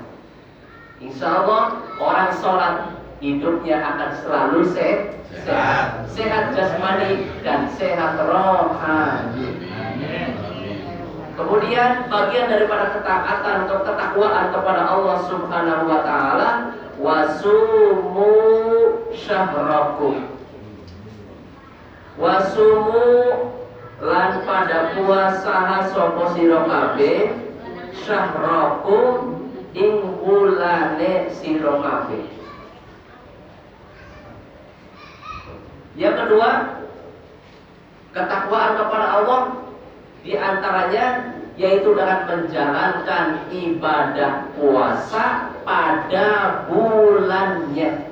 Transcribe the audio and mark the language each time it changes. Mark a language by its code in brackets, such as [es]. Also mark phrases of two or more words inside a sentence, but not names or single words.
[ar] إن شاء الله [id] orang sholat hidupnya akan selalu sehat, sehat jasmani dan sehat rohani. Kemudian bagian daripada ketaatan atau ketakwaan kepada Allah [ar] سبحانه وتعالى, وصوموا شهركم. [jv] Wasumu lan pada puasa sapa sira kabeh syahrakum ing bulane sira kabeh. [id] Yang kedua, ketakwaan kepada Allah di antaranya yaitu dengan menjalankan ibadah puasa pada bulannya.